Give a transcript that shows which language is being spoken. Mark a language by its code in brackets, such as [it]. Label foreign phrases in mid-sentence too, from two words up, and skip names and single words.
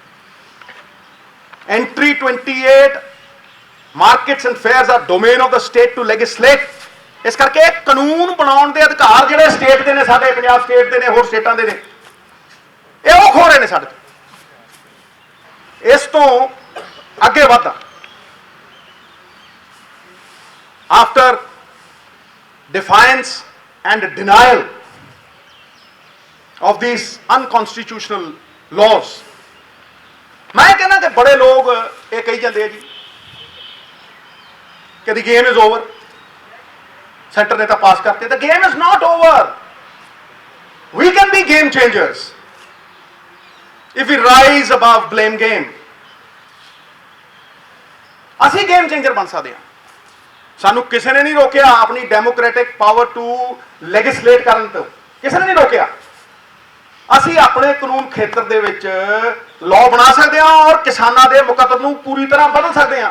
[en] Entry 28 markets and fairs are domain of the state to legislate. [pa] ਇਸ ਕਰਕੇ ਕਾਨੂੰਨ ਬਣਾਉਣ ਦੇ ਅਧਿਕਾਰ ਜਿਹੜੇ ਸਟੇਟ ਦੇ ਨੇ, ਸਾਡੇ ਪੰਜਾਬ ਸਟੇਟ ਦੇ ਨੇ, ਹੋਰ ਸਟੇਟਾਂ ਦੇ ਨੇ, ਇਹ ਉਹ ਖੋ ਰਹੇ ਨੇ ਸਾਡੇ ਤੋਂ। ਇਸ ਤੋਂ ਅੱਗੇ ਵਧਦਾ, [en] ਆਫਟਰ defiance and denial of these unconstitutional laws, [pa] ਮੈਂ ਕਹਿੰਦਾ ਕਿ ਬੜੇ ਲੋਕ ਇਹ ਕਹੀ ਜਾਂਦੇ ਆ ਜੀ ਕਿ [en] the game is over, [pa] ਸੈਂਟਰ ਨੇ ਤਾਂ ਪਾਸ ਕਰਤੇ। [en] the game is not over, we can be game changers if we rise above blame game। [pa] ਅਸੀਂ [en] game changer [pa] ਬਣ ਸਕਦੇ ਹਾਂ। ਸਾਨੂੰ ਕਿਸੇ ਨੇ ਨਹੀਂ ਰੋਕਿਆ ਆਪਣੀ [en] democratic power to legislate [pa] ਕਰਨ ਤੋਂ, ਕਿਸੇ ਨੇ ਨਹੀਂ ਰੋਕਿਆ। ਅਸੀਂ ਆਪਣੇ ਕਾਨੂੰਨ ਖੇਤਰ ਦੇ ਵਿੱਚ ਲਾਅ ਬਣਾ ਸਕਦੇ ਹਾਂ ਔਰ ਕਿਸਾਨਾਂ ਦੇ ਮੁਕੱਦਰ ਨੂੰ ਪੂਰੀ ਤਰ੍ਹਾਂ ਬਦਲ ਸਕਦੇ ਹਾਂ।